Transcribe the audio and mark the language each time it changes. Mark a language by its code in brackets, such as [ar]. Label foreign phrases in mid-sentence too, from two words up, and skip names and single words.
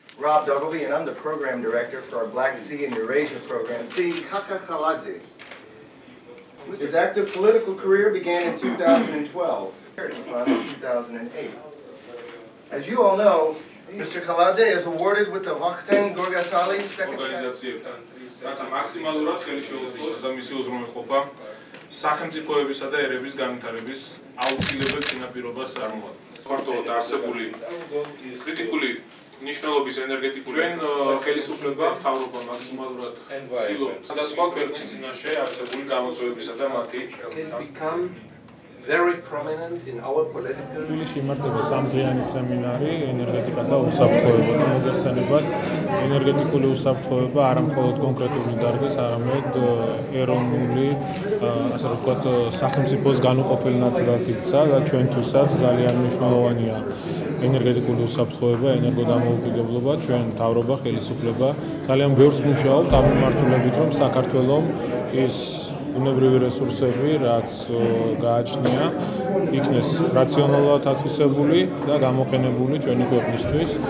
[en] Rob Doggleby, and I'm the program director for our Black Sea and Eurasia program. See, Kaka Khaladze. His active political career began in 2012, in 2008. As you all know, Mr. Khaladze is awarded with the Vakhtang Gorgasali Second [ka] სახელმწიფოებისა და ერების განვითარების აუცილებელ წინაპირობას წარმოადგენს. ფართოდ არსებული კრიტიკული ნიშნულობის ენერგეტიკული ხელისუფლება მთავრობა მაქსიმალურად ცდილობს სხვადასხვა ქვეყნის წინაშე არსებული გამოწვევებისა და მათი [en] very prominent in our political. [ka] თბილისში იმართება სამდღიანი სემინარი ენერგეტიკა და უსაფრთხოება და მოგესალმებათ ენერგეტიკული უსაფრთხოება არა მხოლოდ კონკრეტული დარგის, არამედ ეროვნული, ასე ვთქვათ, სახელმწიფოს განუყოფელი ნაწილად იქცა და ჩვენთვისაც ძალიან მნიშვნელოვანია ენერგეტიკული უსაფრთხოება, ენერგოდამოუკიდებლობა, ჩვენ მთავრობა, ხელისუფლება ძალიან ბევრს მუშაობთ ამ მიმართულებით, რომ საქართველოს ის უნებრივი რესურსები, რაც გააჩნია, იქნეს რაციონალურად ათვისებული და გამოყენებული ჩვენი ქვეყნისთვის.